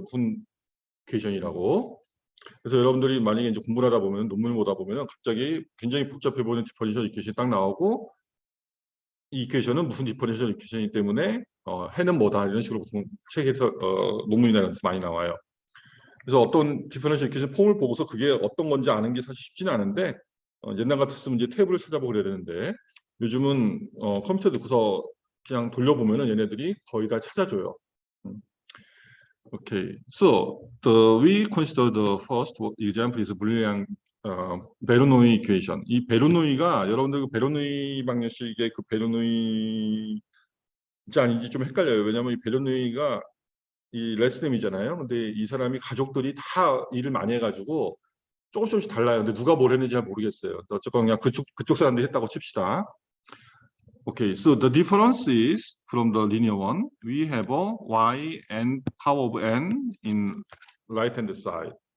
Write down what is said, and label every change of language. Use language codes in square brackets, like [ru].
[ko] 무슨 이퀘이션이라고. 그래서 여러분들이 만약에 이제 공부를 하다 보면 논문을 보다 보면 갑자기 굉장히 복잡해 보이는 디퍼런셜 이퀘이션이 딱 나오고 이 이퀘이션은 무슨 디퍼런셜 이퀘이션이기 때문에 해는 뭐다 이런 식으로 보통 책에서 논문이나 이런 데서 많이 나와요. 그래서 어떤 디퍼런셜 이퀘이션 폼을 보고서 그게 어떤 건지 아는 게 사실 쉽지는 않은데 옛날 같았으면 이제 테이블을 찾아보고 그래야 되는데 요즘은 컴퓨터 넣고서 그냥 돌려보면은 얘네들이 거의 다 찾아줘요. [en] Okay, so we consider the first example is 불리한 베르노이 이퀘이션. [ko] 이 베르노이가 여러분들 그 베르노이 방정식의 그 베르노이인지 아닌지 좀 헷갈려요. 왜냐하면 이 베르노이가 이 레스넴이잖아요. 근데 이 사람이 가족들이 다 일을 많이 해가지고 조금씩 달라요. 근데 누가 뭘 했는지 잘 모르겠어요. 어쨌건 그냥 그쪽 사람들이 했다고 칩시다. [en] Okay, so the difference is from the linear one, we have a y and power of n in right hand side.